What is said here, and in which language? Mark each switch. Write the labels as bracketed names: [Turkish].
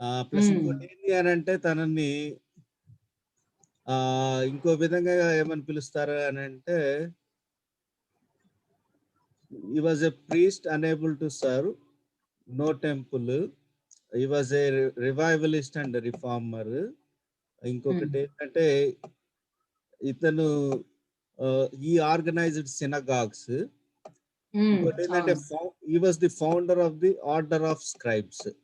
[Telugu] Plus ఇంకోటి ఏంటి అని అంటే తనని ఇంకో విధంగా ఏమని పిలుస్తారు అని అంటే [English] he was a priest unable to serve, no temple. He was a revivalist and a reformer. [Telugu] ఇంకొకటి ఏంటంటే ఇతను ఈ ఆర్గనైజ్డ్ సినగాగ్స్. ఇంకోటి ఏంటంటే [English] he was the founder of the order of scribes.